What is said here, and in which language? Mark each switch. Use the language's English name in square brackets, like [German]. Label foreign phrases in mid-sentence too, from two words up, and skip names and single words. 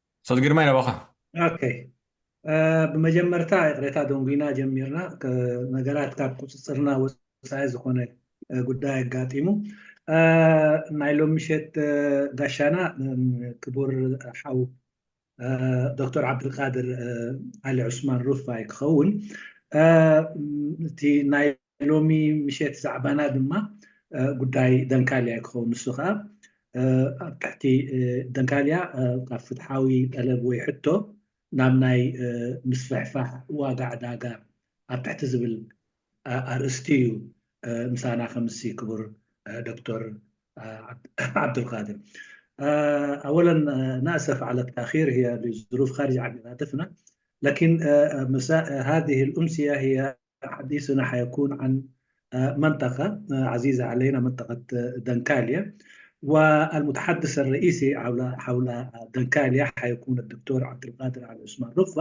[Arabic] صدق ما ينبغى. [Tigrinya] ኦኬ ብመጀመርታ ቅሬታ ደንጉና ጀሚርና ነገራት ካብ ቁፅፅርና ወፃኢ ዝኾነ ጉዳይ ኣጋጢሙ ናይ ሎሚ ምሸት ጋሻና ክቡር ሓው ዶክተር ዓብድልቃድር ዓሊ ዑስማን ሩፋይ ክኸውን እቲ ናይ ሎሚ ምሸት ዛዕባና ድማ ጉዳይ ደንካልያ ክኸውን ንሱ ከዓ ኣብ ትሕቲ ደንካልያ ካብ ፍትሓዊ ጠለብ ወይ ሕቶ ናብ ናይ ምስፍሕፋሕ ዋጋ ዕዳጋ ኣብ ትሕቲ ዝብል ኣርእስቲ እዩ ምሳና ከምሲ ክቡር دكتور عبد القادر. [Arabic] اولا ناسف على التاخير، هي لظروف خارجه عن ارادتنا، لكن مساء هذه الامسيه هي حديثنا حيكون عن منطقه عزيزه علينا، منطقه دنكاليا، والمتحدث الرئيسي حول دنكاليا حيكون الدكتور عبد القادر علي عثمان رفة.